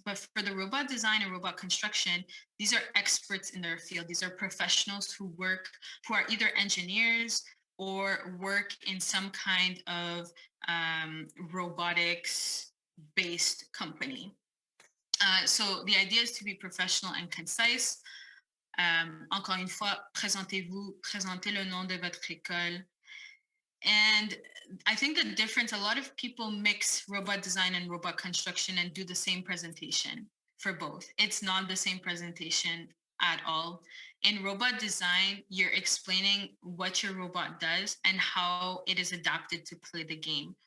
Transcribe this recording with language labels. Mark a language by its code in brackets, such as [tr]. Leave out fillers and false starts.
[en] But for the robot design and robot construction, these are experts in their field. These are professionals who are either engineers or work in some kind of robotics-based company. So the idea is to be professional and concise. [fr] Encore une fois, présentez-vous, présentez le nom de votre école. [en] And I think the difference, a lot of people mix robot design and robot construction and do the same presentation for both. It's not the same presentation at all. In robot design, you're explaining what your robot does and how it is adapted to play the game.